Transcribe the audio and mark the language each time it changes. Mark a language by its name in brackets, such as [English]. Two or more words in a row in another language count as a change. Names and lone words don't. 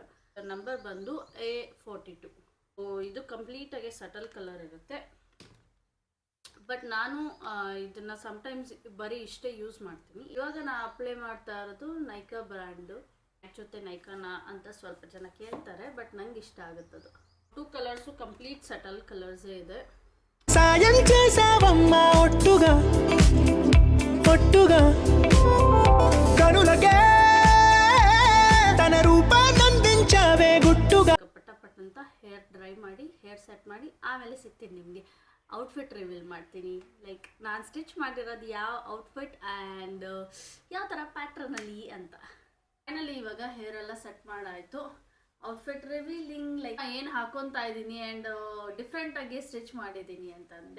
[Kannada] ನಂಬರ್ ಬಂದು A42. ಇದು ಕಂಪ್ಲೀಟಾಗಿ [English] subtle color [Kannada] ಇರುತ್ತೆ. ಬಟ್ ನಾನು ಇದನ್ನು ಸಮ್ಟೈಮ್ಸ್ ಬರೀ ಇಷ್ಟೇ ಯೂಸ್ ಮಾಡ್ತೀನಿ. ಇವಾಗ ನಾನು ಅಪ್ಲೈ ಮಾಡ್ತಾ ಇರೋದು ನೈಕಾ ಬ್ರ್ಯಾಂಡು. ಜೊತೆ ನೈಕಾನ ಅಂತ ಸ್ವಲ್ಪ ಜನ ಕೇಳ್ತಾರೆ, ಬಟ್ ನಂಗೆ ಇಷ್ಟ ಆಗುತ್ತದು. 2 ಕಲರ್ಸು [English] complete subtle [Kannada] ಕಲರ್ಸೇ ಇದೆ. [Telugu] సాయం చేసావమ్మ ఒట్టుగా ఒట్టుగా కనులకే తన రూపాన్నందించావే గుట్టుగా. [Kannada] ಪಟ್ ಅಂತ [English] hair dry [Kannada] ಮಾಡಿ [English] hair set [Kannada] ಮಾಡಿ ಆಮೇಲೆ ಸಿಗ್ತೀನಿ ನಿಮಗೆ. [English] outfit reveal [Kannada] ಮಾಡ್ತೀನಿ. ಲೈಕ್ ನಾನು ಸ್ಟಿಚ್ ಮಾಡಿರೋದು ಯಾವ [English] outfit and [Kannada] ಯಾವ ಥರ ಪ್ಯಾಟ್ರನಲ್ಲಿ ಅಂತ. ಫೈನಲಿ ಇವಾಗ ಹೇರ್ ಎಲ್ಲ ಸೆಟ್ ಮಾಡಾಯಿತು. [English] outfit revealing like [Kannada] ಏನು ಹಾಕೊತಾ ಇದ್ದೀನಿ ಆ್ಯಂಡ್ ಡಿಫ್ರೆಂಟಾಗಿ ಸ್ಟಿಚ್ ಮಾಡಿದ್ದೀನಿ ಅಂತಂದೆ.